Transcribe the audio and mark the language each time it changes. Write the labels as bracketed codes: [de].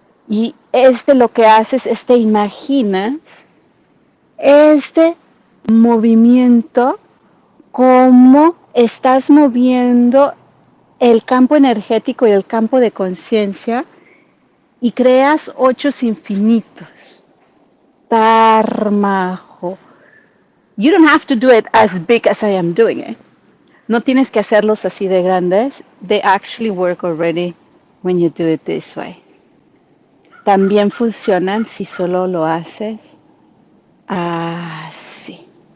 [es] Y lo que haces es te imaginas este movimiento, cómo estás moviendo el campo energético y el campo de conciencia y creas 8 infinitos. Tarmajo. [en] You don't have to do it as big as I am doing it. [es] No tienes que hacerlos así de grandes. [en] They actually work already when you do it this way. [es] También funcionan si solo lo haces así.